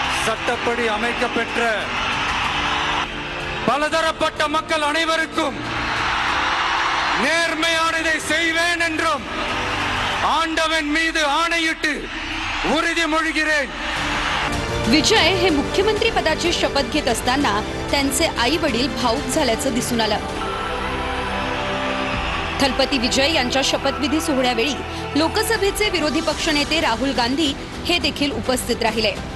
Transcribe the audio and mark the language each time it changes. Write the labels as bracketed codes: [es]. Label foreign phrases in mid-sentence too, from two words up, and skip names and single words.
[ta] சட்டப்படி அமைக்கப்பெற்ற பலதரப்பட்ட மக்கள் அனைவருக்கும் நேர்மையானதை செய்வேன் என்றும் आंडवन मीது ஆணையிட்டு உறுதிமொழிகிறேன். [mr] विजय हे मुख्यमंत्री पदाची शपथ घेत असताना त्यांचे आई वडील भावुक झाल्याचं दिसून आलं. थलपती विजय यांच्या शपथविधी सोहळ्यावेळी लोकसभेचे विरोधी पक्षनेते राहुल गांधी हे देखील उपस्थित राहिले.